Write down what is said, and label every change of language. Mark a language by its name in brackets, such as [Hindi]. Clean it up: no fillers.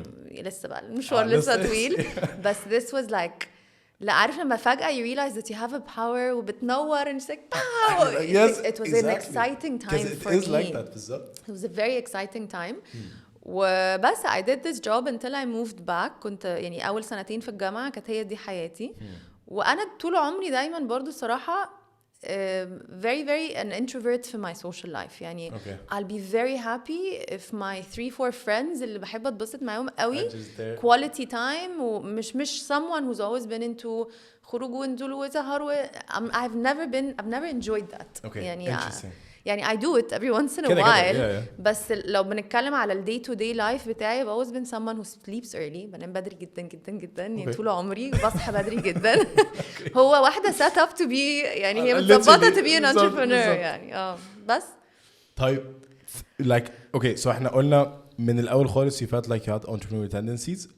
[Arabic] لسه بقى المشوار لسه طويل. [English] بس this was like, [Arabic] لا عارف لما فجأة [English] you realize that you have a power وبتنور and it's like pow. Yes, it was exactly. an exciting time for me. It is like that [Arabic] بالظبط. [English] It was a very exciting time. وبس I did this job until I moved back. [Arabic] كنت يعني أول سنتين في الجامعة كانت هي دي حياتي. وأنا طول عمري دايما برضو الصراحة [English] very very an introvert في my social life. يعني I'll be very happy if my 3-4 friends [Arabic] اللي بحب أتبسط معاهم قوي [English] quality time ومش someone who's always been into [Arabic] خروج ونزول وسهر. [English] I've never enjoyed that. يعني I do it every once in a while. [Arabic] بس لو بنتكلم على ال [English] day to day life بتاعي I've always been someone who sleeps early. [Arabic] بنام بدري جدا جدا جدا يعني طول عمري بصحى بدري جدا. هو واحدة [English] set up to be [Arabic] يعني هي متظبطة [English] to be an entrepreneur [Arabic] يعني بس. [English] طيب like okay so [Arabic] احنا قلنا من الأول خالص [English] you felt like you had entrepreneurial tendencies.